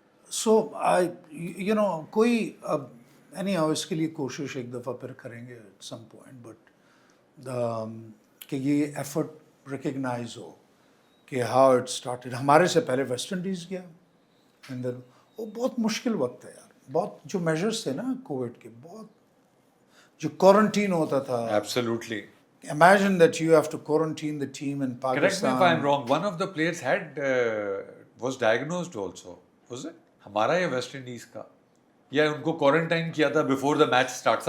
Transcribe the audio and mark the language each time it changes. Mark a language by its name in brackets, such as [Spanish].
[English] so you know [Urdu] کوئی اب [English] anyhow [Urdu] اس کے لیے کوشش ایک دفعہ پھر کریں گے [English] at some point, [Urdu] بٹ کہ یہ ایفرٹ ریکگنائز ہو کہ [English] How it started. [Urdu] ہمارے سے پہلے ویسٹ انڈیز گیا, [English] and then [Urdu] وہ بہت مشکل وقت ہے یار. بہت جو میجرس تھے نا کووڈ کے, بہت جو کوارنٹین ہوتا تھا. [English] Absolutely. Imagine that you have to quarantine the team in Correct me Pakistan. if I'm wrong. One of the players was diagnosed also. Was it? [Urdu] ہمارا یا ویسٹ انڈیز کا, یا ان کو کوارنٹائن کیا تھا [English] before the match start.